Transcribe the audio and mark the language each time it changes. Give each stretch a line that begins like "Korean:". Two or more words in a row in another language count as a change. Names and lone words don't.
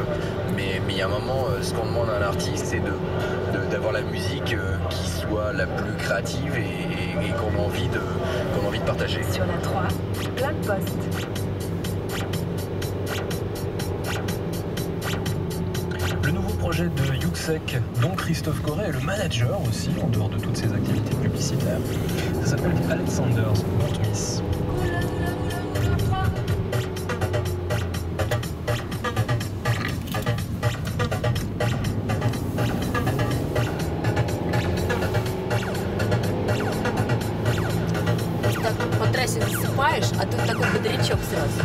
French: Mais il y a un moment, ce qu'on demande à un artiste, c'est d'avoir la musique qui soit la plus créative et qu'on a envie de partager. Sur la 3, la Poste. Le nouveau projet de Yuxek, dont Christophe Corret est le manager aussi, en dehors de toutes ses activités publicitaires. Ça s'appelle Alexander's Won't Miss.
Russian: По трассе засыпаешь, а тут такой бодрячок сразу.